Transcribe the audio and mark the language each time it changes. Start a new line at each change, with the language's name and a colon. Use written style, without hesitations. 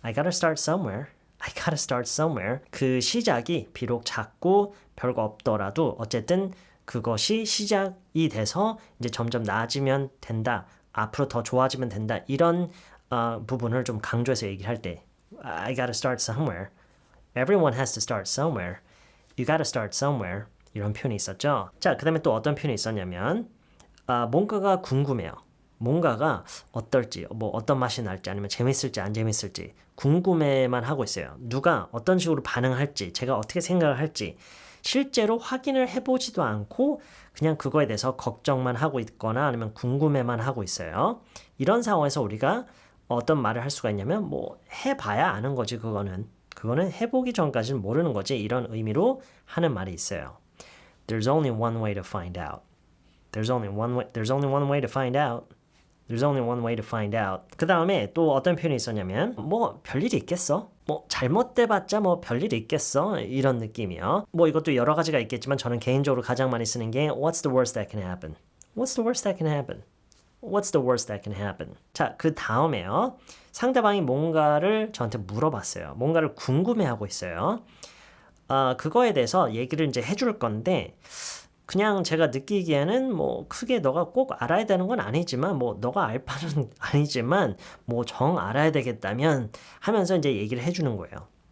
English: I gotta start somewhere. I gotta start somewhere.
Korean: 그 시작이 비록 작고 별거 없더라도 어쨌든 그것이 시작이 돼서 이제 점점 나아지면 된다. 앞으로 더 좋아지면 된다. 이런 부분을 좀 강조해서 얘기를 할 때
English: I gotta start somewhere. Everyone has to start somewhere. You gotta start somewhere.
Korean: 이런 표현이 있었죠. 자, 그 다음에 또 어떤 표현이 있었냐면 뭔가가 궁금해요. 뭔가가 어떨지, 뭐 어떤 맛이 날지 아니면 재밌을지 안 재밌을지 궁금해만 하고 있어요. 누가 어떤 식으로 반응할지, 제가 어떻게 생각을 할지 실제로 확인을 해보지도 않고 그냥 그거에 대해서 걱정만 하고 있거나 아니면 궁금해만 하고 있어요. 이런 상황에서 우리가 어떤 말을 할 수가 있냐면 뭐 해봐야 아는 거지 그거는 해보기 전까지는 모르는 거지 이런 의미로 하는 말이 있어요.
English: There's only one way to find out. There's only one way to find out. There's only one way to find out.
Korean: 그 다음에 또 어떤 표현이 있었냐면 뭐 별일이 있겠어? 뭐 잘못돼봤자 뭐 별일이 있겠어? 이런 느낌이요. 뭐 이것도 여러 가지가 있겠지만 저는 개인적으로 가장 많이 쓰는 게
English: What's the worst that can happen? What's the worst that can happen? What's the worst that can happen?
Korean: 자, 그 다음에요. 상대방이 뭔가를 저한테 물어봤어요. 뭔가를 궁금해하고 있어요. 그거에 대해서 얘기를 이제 해줄 건데 그냥 제가 느끼기에는 뭐 크게 너가 꼭 알아야 되는 건 아니지만 뭐 너가 알 바는 아니지만 뭐 정 알아야 되겠다면 하면서 이제 얘기를 해주는 거예요.